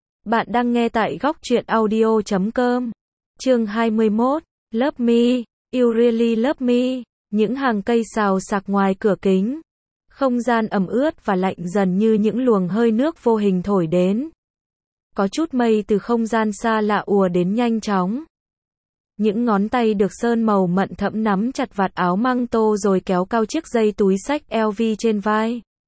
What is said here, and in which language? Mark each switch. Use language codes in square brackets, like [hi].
[vi] Bạn đang nghe tại góc truyện audio.com. Chương 21. [en] Love me, you really love me. [vi] Những hàng cây xào xạc ngoài cửa kính. Không gian ẩm ướt và lạnh dần như những luồng hơi nước vô hình thổi đến. Có chút mây từ không gian xa lạ ùa đến nhanh chóng. Những ngón tay được sơn màu mận thẫm nắm chặt vạt áo măng tô rồi kéo cao chiếc dây túi xách LV trên vai.